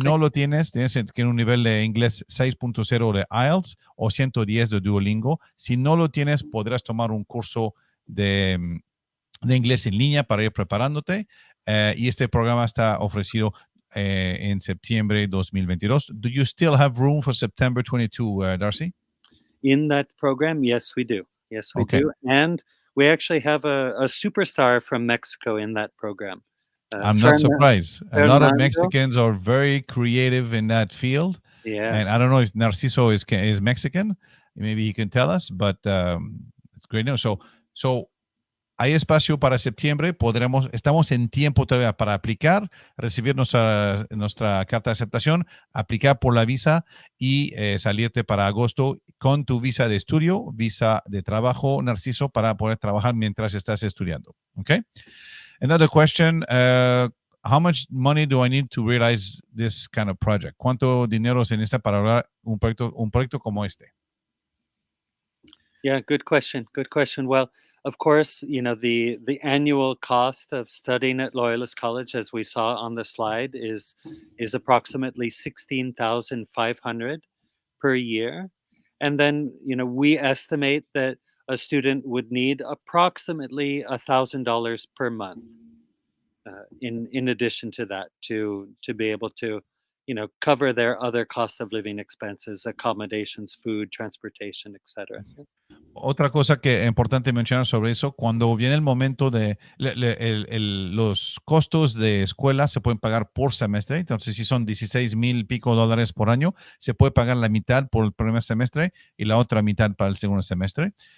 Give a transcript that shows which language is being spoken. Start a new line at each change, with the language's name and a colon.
Spanish: Si no lo tienes que un nivel de inglés 6.0 de IELTS o 110 de Duolingo. Si no lo tienes, podrás tomar un curso de inglés en línea para ir preparándote. Y este programa está ofrecido en septiembre 2022.
English: Do you still have room for September 22, Darcy? In that program, yes, we do. Yes, we Okay. do. And we actually have a superstar from Mexico in that program. I'm not surprised. A lot of Fernando. Mexicans are very creative in that field. Yes. And I don't know if Narciso is Mexican. Maybe he can tell us, but it's great news.
Spanish: So hay espacio para septiembre, estamos en tiempo todavía para aplicar, recibir nuestra carta de aceptación, aplicar por la visa y salirte para agosto con tu visa de estudio, visa de trabajo, Narciso, para poder trabajar mientras estás estudiando.
English: Okay? Another question, how much money do I need to realize this kind of project?
Spanish: ¿Cuánto dinero se necesita para lograr un proyecto como este?
English: Yeah, good question. Well, of course, the annual cost of studying at Loyalist College, as we saw on the slide, is approximately $16,500 per year. And then, we estimate that a student would need approximately $1,000 per month in addition to that to be able to cover their other cost of living expenses, accommodations, food, transportation, etc.
Spanish: Otra cosa que es importante mencionar sobre eso, cuando viene el momento de los costos de escuela se pueden pagar por semestre. Entonces, si son 16,000 pico dólares por año, se puede pagar la mitad por el primer semestre y la otra mitad para el segundo semestre.